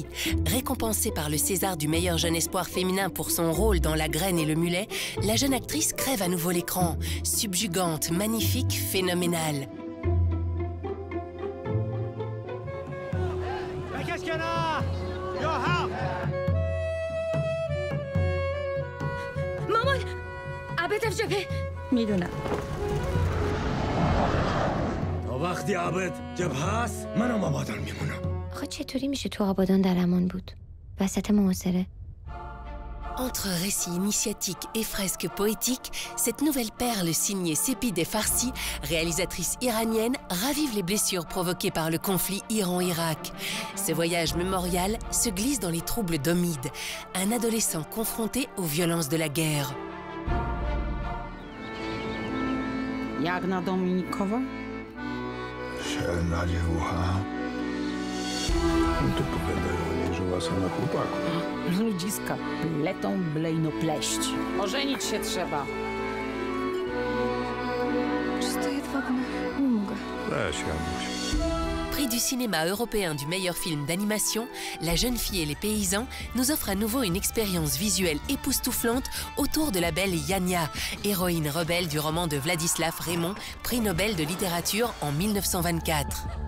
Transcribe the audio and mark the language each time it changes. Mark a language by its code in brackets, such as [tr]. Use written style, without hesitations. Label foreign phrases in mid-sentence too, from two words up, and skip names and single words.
[fr] Récompensée par le César du meilleur jeune espoir féminin pour son rôle dans La Graine et le Mulet, la jeune actrice crève à nouveau l'écran. Subjugante, magnifique, phénoménale. Qu'est-ce qu'il y en a? [en] Yo, help! [fa] مامان عبد في جبهه میدونم وقتی عبد جبهه است منم آبادان میمونم. آخه چطوری میشه تو آبادان در امان بود وسط محاصره؟ [fr] Entre récits initiatiques et fresques poétiques, cette nouvelle perle signée Sepideh Farsi, réalisatrice iranienne, ravive les blessures provoquées par le conflit Iran-Irak. Ce voyage mémorial se glisse dans les troubles d'Omid, un adolescent confronté aux violences de la guerre. [pl] Jagna Dominikova? Ludziska pletą blejnopleść. Ożenić się trzeba. [fr] Prix du cinéma européen du meilleur film d'animation, La jeune fille et les paysans nous offre à nouveau une expérience visuelle époustouflante autour de la belle Yania, héroïne rebelle du roman de Vladislav Raymond, prix Nobel de littérature en 1924.